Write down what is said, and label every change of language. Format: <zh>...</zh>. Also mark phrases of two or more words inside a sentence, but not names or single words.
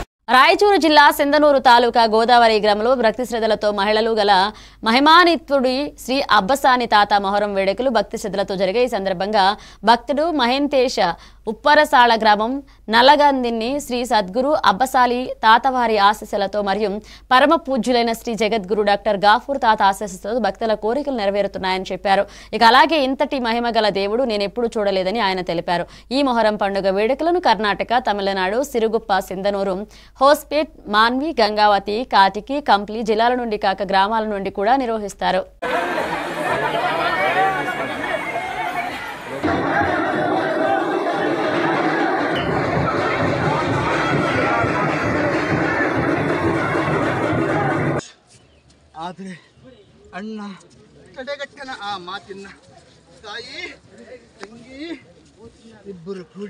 <te>రాయచూరు జిల్లా సింధనూరు తాలూకా గోదావరి గ్రామంలో భక్తి శ్రద్ధలతో మహిళలు గల మహిమానిత్తుడి శ్రీ అబ్బసాని తాత మొహరం వేడుకలు భక్తి శ్రద్ధలతో జరిగే ఈ సందర్భంగా భక్తుడు మహేంతేశ ఉప్పరసాల గ్రామం నల్లగందిని శ్రీ సద్గురు అబ్బసాలి తాతవారి ఆశీస్సులతో మరియు పరమ పూజ్యులైన శ్రీ జగద్గురు డాక్టర్ గాఫూర్ తాత ఆశీస్సులతో భక్తుల కోరికలు నెరవేరుతున్నాయని చెప్పారు. ఇక అలాగే ఇంతటి మహిమ గల దేవుడు నేనెప్పుడు చూడలేదని ఆయన తెలిపారు. ఈ మొహరం పండుగ వేడుకలను కర్ణాటక, తమిళనాడు, సిరుగుప్ప, సింధనూరు, హోస్పేట్, మాన్వి, గంగావతి, కాటికి, కంప్లీ జిల్లాల నుండి కాక గ్రామాల నుండి కూడా నిర్వహిస్తారు.</te> <kn>ಆದರೆ ಅಣ್ಣ ಕಡೆಗಟ್ಟನ ಆ ಮಾತಿನ ತಾಯಿ ತಂಗಿ ಇಬ್ಬರು ಕೂಡಿ</kn>